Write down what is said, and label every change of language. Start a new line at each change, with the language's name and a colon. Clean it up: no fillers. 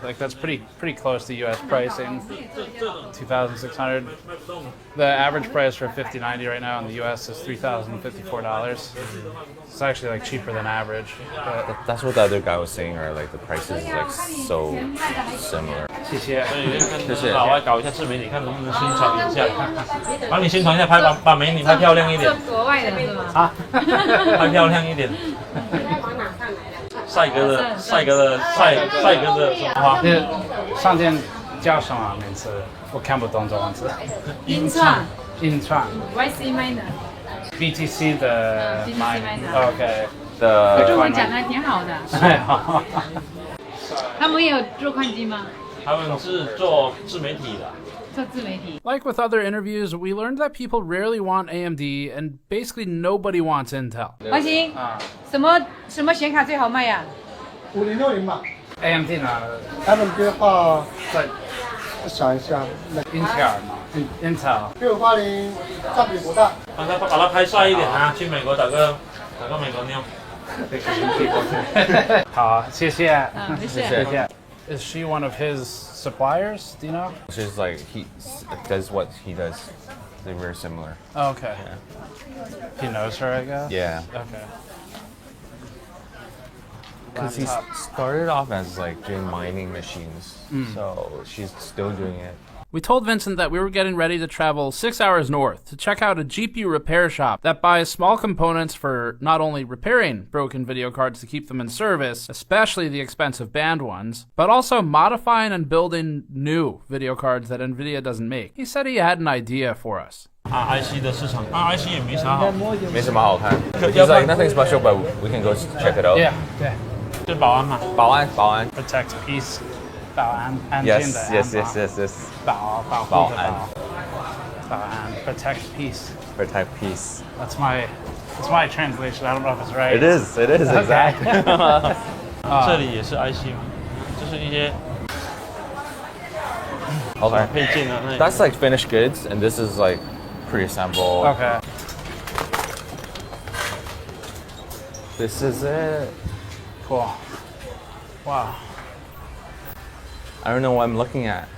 English: Like that's pretty close to U.S. pricing. 2,600. The average price for a 5090 right now in the U.S. is $3,054. It's actually like cheaper than average. But That's what the other guy was saying, right? Like the prices is like so similar.
Chinese: 谢谢。跟老外搞一下自媒体，看能不能宣传一下，帮你宣传一下，把美女拍漂亮一点。这国外的是吗？啊，拍漂亮一点。帅哥的什么花？上店叫什么名字？我看不懂中文字。音创。YC
English: miner。BTC 的 miner。OK。
Chinese: 中文讲的挺好的。他们也有做矿机吗？他们是做自媒体的。
English: Like with other interviews, we learned that people rarely want AMD and basically nobody wants Intel.
Chinese: 王鑫，什么显卡最好卖呀？5060吧。 AMD 呢？他们的话，再想一下，英特尔嘛。Intel。 680占比不大。把它拍帅一点啊！去美国打个美国妞。好，谢谢。谢谢。
English: Is she one of his suppliers? Do you know? She's like he does what he does. They're very similar. Oh, okay. Yeah. He knows her, I guess. Yeah. Okay. Because he started off as like doing mining machines, so she's still doing it. We told Vincent that we were getting ready to travel 6 hours north to check out a GPU repair shop that buys small components for not only repairing broken video cards to keep them in service, especially the expensive banned ones, but also modifying and building new video cards that NVIDIA doesn't make. He said he had an idea for us.
Chinese: Icey 的市场，Icey 也没啥好，没什么好看。
English: He's like nothing special, but we can go check it out. Yeah, yeah.
Chinese: 就保安嘛，保安。 Protect peace. 保安，安静的安。
English: Yes.
Chinese: 保护的保安 protect peace.
English: Protect peace. That's my translation. I don't know if it's right. It is exactly.
Chinese: 这里也是 Icey 嘛，就是一些
English: Okay.
Chinese: 配件啊。
English: That's like finished goods, and this is like pre-assembled. Okay. This is it. Cool. Wow. I don't know what I'm looking at.